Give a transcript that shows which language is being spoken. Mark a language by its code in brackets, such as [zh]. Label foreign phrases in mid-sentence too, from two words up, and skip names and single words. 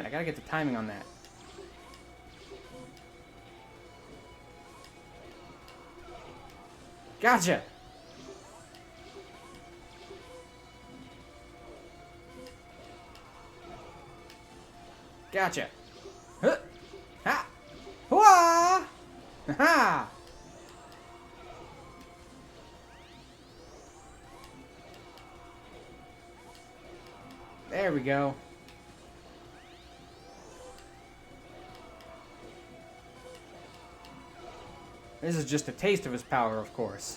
[en] I gotta get the timing on that. Gotcha! Gotcha! Huh! Ha! Hooah! Ha! There we go. This is just a taste of his power, of course.